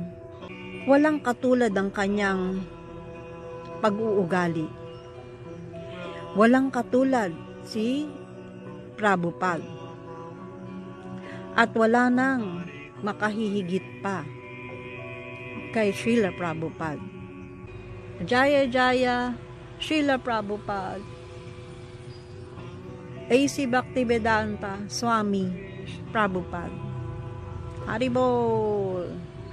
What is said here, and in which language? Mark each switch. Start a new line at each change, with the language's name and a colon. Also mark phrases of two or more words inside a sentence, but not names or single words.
Filipino: Walang katulad ang kanyang pag-uugali. Walang katulad si Prabhupada. At wala nang makahihigit pa kay Srila Prabhupada.
Sanskrit: Jaya Jaya, Srila Prabhupada.
Filipino: A.C. Bhaktivedanta Swami Prabhupada. Haribol!